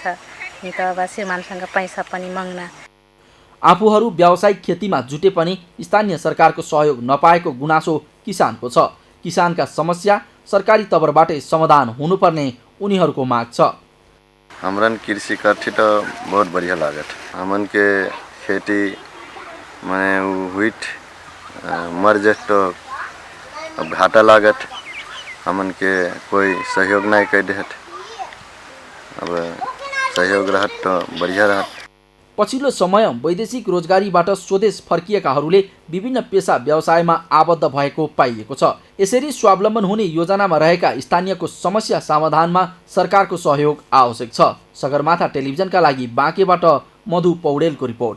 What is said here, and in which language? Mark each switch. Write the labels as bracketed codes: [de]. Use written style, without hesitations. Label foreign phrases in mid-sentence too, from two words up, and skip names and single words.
[ne] नि त अब श्रीमानसँग पैसा पनि माग्न। आफूहरू व्यावसायिक खेतीमा जुटे पनि स्थानीय सरकारको सहयोग नपाएको गुनासो किसानको छ। किसानका समस्या सरकारी तवरबाटै समाधान हुनुपर्ने उनीहरूको माग छ। [awa] हमरन कृषि करती तो बहुत बढ़िया लागत। हमन के खेती माने हुईट मर जाए तो अब घाटा लागत। हमन के कोई सहयोग नहीं कर देत। अब सहयोग रहत तो बढ़िया रहत। [ne] पछिल्लो समय वैदेशिक रोजगारीबाट स्वदेश फर्किएकाहरूले विभिन्न पेशा व्यवसायमा आबद्ध भएको पाइएको छ। यसरी स्वावलम्बन हुने योजनामा रहेका स्थानीयको समस्या समाधानमा सरकारको सहयोग आवश्यक छ। सगरमाथा टेलिभिजनका लागि बाँकेबाट मधु पौडेलको रिपोर्ट।